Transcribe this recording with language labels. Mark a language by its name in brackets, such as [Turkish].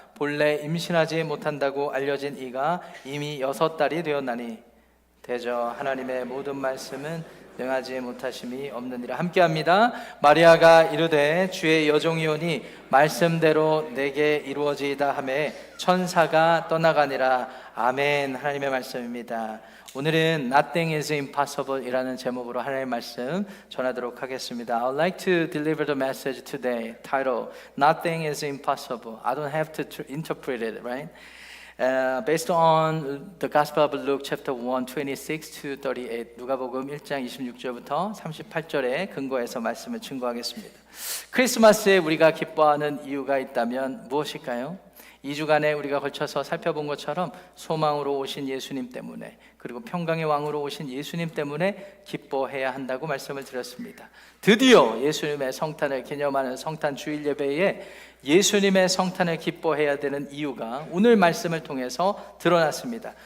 [Korean] 본래 임신하지 못한다고 알려진 이가 이미 6달이 되었나니 대저 하나님의 모든 말씀은 능하지 못하심이 없느니라. 함께합니다. 마리아가 이르되 주의 여종이오니 말씀대로 내게 이루어지이다 하매 천사가 떠나가니라. 아멘. 하나님의 말씀입니다. 오늘은 [English] Nothing is impossible [Korean] 이라는 제목으로 하나님의 말씀 전하도록 하겠습니다. [English] I would like to deliver the message today titled Nothing is impossible. I don't have to interpret it, right? Based on the Gospel of Luke chapter 1, 26 to 38 [Korean] 누가복음 1장 26절부터 38절에 근거해서 말씀을 증거하겠습니다. 크리스마스에 우리가 기뻐하는 이유가 있다면 무엇일까요? 2주간에 우리가 걸쳐서 살펴본 것처럼 소망으로 오신 예수님 때문에 그리고 평강의 왕으로 오신 예수님 때문에 기뻐해야 한다고 말씀을 드렸습니다. 드디어 예수님의 성탄을 기념하는 성탄 주일 예배에 예수님의 성탄을 기뻐해야 되는 이유가 오늘 말씀을 통해서 드러났습니다.